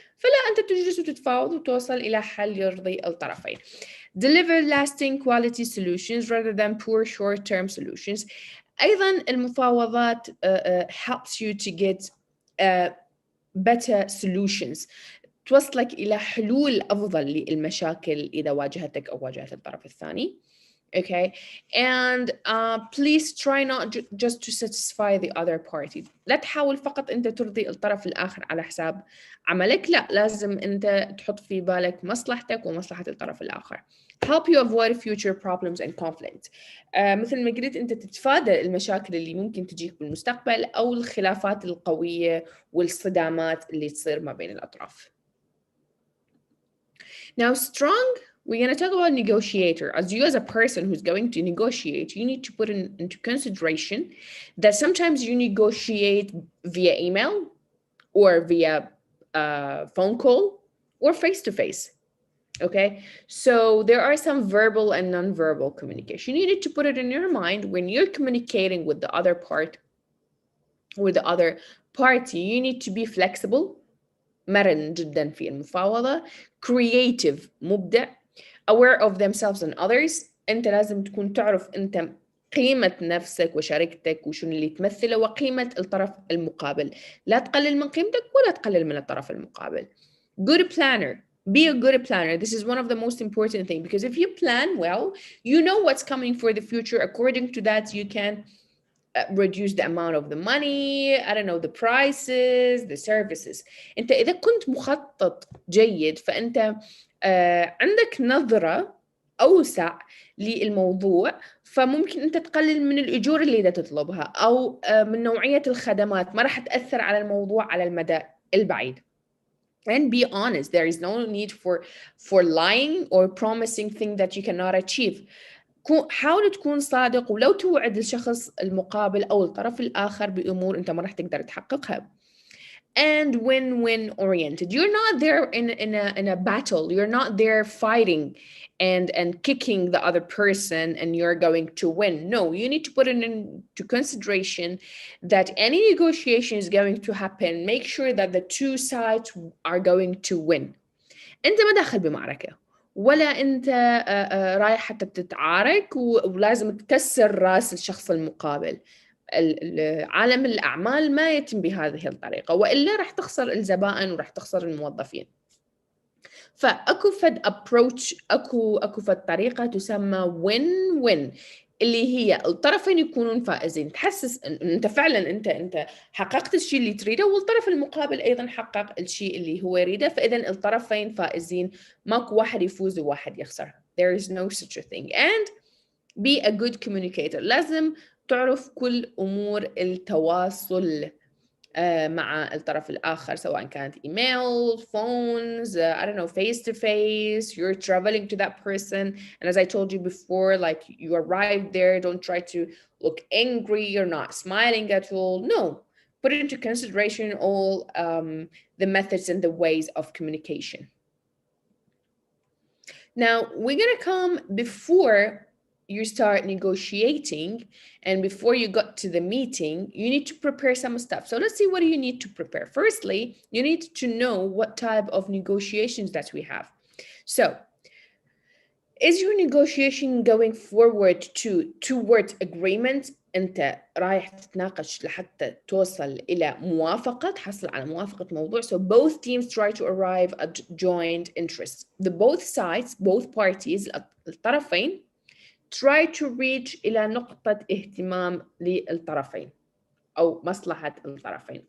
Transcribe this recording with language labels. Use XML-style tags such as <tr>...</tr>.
<ar>فلا، أنت تجلس وتتفاوض وتوصل إلى حل يرضي الطرفين.</ar> <en>Deliver lasting quality solutions rather than poor short-term solutions.</en> <ar>أيضا المفاوضات</ar> <en>helps you to get better solutions،</en> <ar>توصلك إلى حلول أفضل للمشاكل إذا واجهتك أو واجهت الطرف الثاني.</ar> <en>Okay, and please try not just to satisfy the other party.</en> <ar>لا تحاول فقط أنت ترضي الطرف الآخر على حساب عملك، لا، لازم أنت تحط في بالك مصلحتك ومصلحة الطرف الآخر.</ar> <en>Help you avoid future problems and conflict.</en> <ar>مثل ما قلت أنت تتفادى المشاكل اللي ممكن تجيك بالمستقبل أو الخلافات القوية والصدامات اللي تصير ما بين الأطراف.</ar> <en>Now, we're going to talk about negotiator. As you as a person who's going to negotiate, you need to put into consideration that sometimes you negotiate via email or via phone call or face-to-face. Okay, so there are some verbal and non-verbal communication. You need to put it in your mind when you're communicating with the other part. with the other party. You need to be flexible،</en> <ar>مرن جدا في المفاوضة،</ar> <en>creative</en> <ar>مبدع،</ar> <en>aware of themselves and others.</en> <ar>أنت لازم تكون تعرف أنت قيمة نفسك وشركتك وشنو اللي تمثله وقيمة الطرف المقابل. لا تقلل من قيمتك ولا تقلل من الطرف المقابل.</ar> <en>Good planner. Be a good planner. This is one of the most important things, because if you plan well, you know what's coming for the future. According to that, you can reduce the amount of the money, I don't know, the prices, the services.</en> <ar>انت اذا كنت مخطط جيد فانت عندك نظرة اوسع للموضوع، فممكن انت تقلل من الاجور اللي دا تطلبها، او من نوعية الخدمات، ما راح تأثر على الموضوع على المدى البعيد.</ar> <en>And be honest. There is no need for lying or promising things that you cannot achieve.</en> <ar>حاول تكون صادق، ولو توعد الشخص المقابل أو الطرف الآخر بأمور أنت ما راح تقدر تحققها.</ar> <en>And win-win oriented. You're not there in a battle. You're not there fighting and kicking the other person and you're going to win. No, you need to put it into consideration that any negotiation is going to happen. Make sure that the two sides are going to win.</en> <ar>أنت ما داخل بمعركة، ولا أنت رايح حتى تتعارك ولازم تكسر راس الشخص المقابل. عالم الأعمال ما يتم بهذه الطريقة، وإلا راح تخسر الزبائن وراح تخسر الموظفين. فأكو فد approach، أكو فد طريقة تسمى win-win، اللي هي الطرفين يكونون فائزين. تحسس ان انت فعلا انت حققت الشيء اللي تريده، والطرف المقابل ايضا حقق الشيء اللي هو يريده، فاذا الطرفين فائزين، ماكو واحد يفوز وواحد يخسر.</ar> <en>There is no such a thing. And be a good communicator.</en> <ar>لازم تعرف كل امور التواصل مع الطرف الآخر، سواء كانت</ar> <en>email, phones, I don't know, face to face. You're traveling to that person, and as I told you before, like you arrive there, don't try to look angry. You're not smiling at all. No, put into consideration all the methods and the ways of communication. Now we're gonna come before you start negotiating, and before you got to the meeting, you need to prepare some stuff. So let's see, what do you need to prepare? Firstly, you need to know what type of negotiations that we have. So is your negotiation going forward towards agreement؟</en> <ar>انت رايح تتناقش لحتى توصل الى موافقة، تحصل على موافقة موضوع.</ar> <en>So both teams try to arrive at joint interests. The both sides, both parties،</en> <ar>الطرفين</ar> <en>try to reach</en> <ar>إلى نقطة اهتمام للطرفين أو مصلحة الطرفين.</ar>